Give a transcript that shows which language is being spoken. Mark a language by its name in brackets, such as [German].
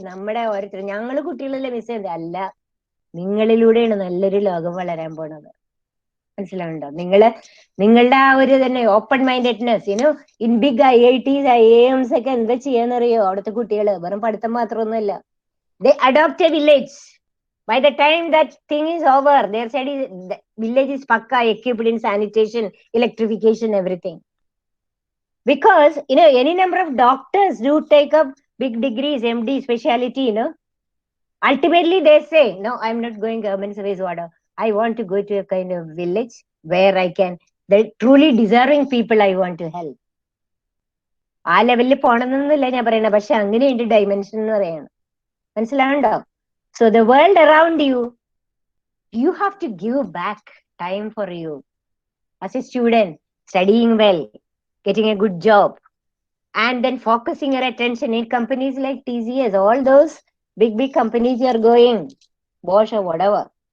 [Malayalam] നമ്മുടെ ഓരോരുത്തർ ഞങ്ങള് കുട്ടികളല്ലേ മിസ് ചെയ്യുന്നത്, അല്ല, നിങ്ങളിലൂടെയാണ് നല്ലൊരു ലോകം വളരാൻ പോണത്. മനസ്സിലാവുണ്ടോ? നിങ്ങളുടെ ആ ഒരു തന്നെ [English] open mindedness in big [Malayalam] IITs IIMs ഒക്കെ എന്താ ചെയ്യാന്നറിയോ? അവിടുത്തെ കുട്ടികള് വെറും പഠിത്തം മാത്രമൊന്നുമല്ല. [English] They adopt a village. By the time that thing is over, their study, the village is pakka equipped in sanitation, electrification, everything. Because any number of doctors do take up big degrees, MD, speciality. Ultimately, they say, no, I'm not going government service order. I want to go to a kind of village where I can, the truly deserving people I want to help. [Malayalam] ആ ലെവലിൽ പോണമെന്നൊന്നുമില്ല ഞാൻ പറയണത്, പക്ഷെ അങ്ങനെയുണ്ട് dimension എന്ന് പറയണം. മനസ്സിലാവുണ്ടോ? [English] So the world around you have to give back time for you. As a student, studying well, getting a good job, and then focusing your attention in companies like TCS, all those big companies you are going, Bosch or whatever.